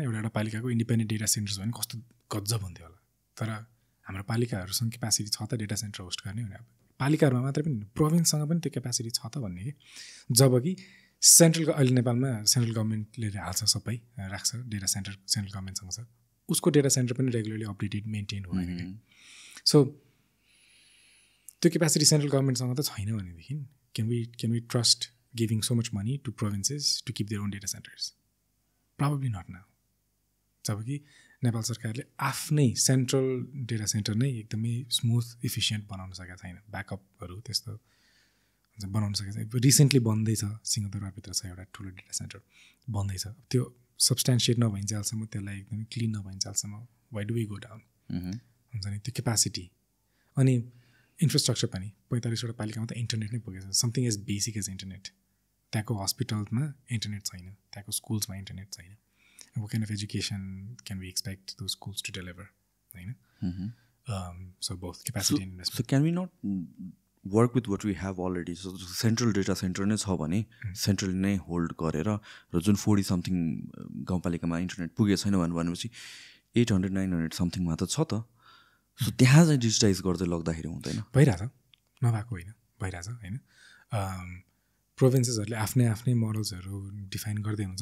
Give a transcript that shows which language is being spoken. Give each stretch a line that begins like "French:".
Nepali: एउटा पालिकाको independent data centres भने कस्तो गजब हुन्थ्यो होला, तर हाम्रो पालिकाहरूसँग क्यापेसिटी छ त डेटा सेन्टर होस्ट गर्ने भने? अब पालिकाहरूमा मात्रै पनि प्रोभिन्ससँग पनि त्यो क्यापेसिटी छ त भन्ने कि। जब कि अहिले नेपालमा सेन्ट्रल गभर्मेन्टले हाल्छ, सबै राख्छ डेटा सेन्टर, सेन्ट्रल गभर्मेन्टसँग छ, उसको डेटा सेन्टर पनि रेगुलरली अपडेटेड मेन्टेन हुँदैन कि। सो त्यो क्यापेसिटी सेन्ट्रल गभर्मेन्टसँग त छैन भनेदेखि
English: can we trust giving so much money to provinces to keep their own data centers? Probably not now.
Nepali: जबकि नेपाल सरकारले आफ्नै सेन्ट्रल डेटा सेन्टर नै एकदमै स्मुथ इफिसियन्ट बनाउन सकेको छैन, ब्याकअपहरू त्यस्तो बनाउन सकेको छ। रिसेन्टली बन्दैछ, सिंहदरबारभित्र छ एउटा ठुलो डेटा सेन्टर बन्दैछ। त्यो सब्सटेन्सिएट नभइन्जेलसम्म, त्यसलाई एकदमै clean नभइन्जेलसम्म
English: why do we go down
Nepali: हुन्छ नि, त्यो क्यापासिटी। अनि इन्फ्रास्ट्रक्चर पनि 45वटा पालिकामा त इन्टरनेट नै पुगेछ,
English: Something as basic as internet.
Nepali: त्यहाँको हस्पिटलमा इन्टरनेट छैन, त्यहाँको स्कुल्समा इन्टरनेट छैन।
English: what kind of education can we expect those schools to deliver, right? So both capacity and investment. So can we not work with what we have already?
Nepali: So central data center नै छ भने central नै hold गरेर र जुन 40 something गाउँपालिकामा internet पुगेको छैन भनेपछि 800-900 समथिङमा त छ त। सो त्यहाँ चाहिँ डिजिटाइज गर्दै लग्दाखेरि हुँदैन? भइरहेछ, नभएको होइन, भइरहेछ होइन। प्रोभिन्सेसहरूले आफ्नै मोडल्सहरू डिफाइन गर्दै हुन्छ।